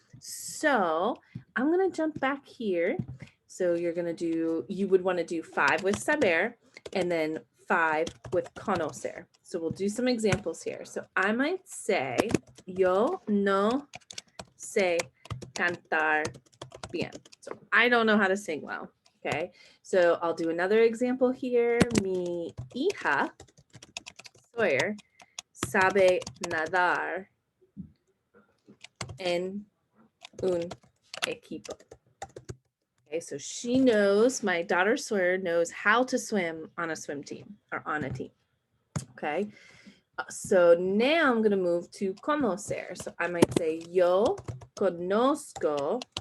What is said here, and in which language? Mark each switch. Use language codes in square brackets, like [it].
[en] So I'm going to jump back here. So you're going to do, you would want to do 5 with saber and then 5 with conocer. So we'll do some examples here. So I might say, [es] yo no sé cantar bien. [en] So I don't know how to sing well. Okay. So I'll do another example here. [es] Mi hija Sawyer sabe nadar en un equipo. [en] Okay, so she knows, my daughter Sawyer knows how to swim on a swim team or on a team. Okay, so now I'm going to move to conocer. So I might say, [es] yo conozco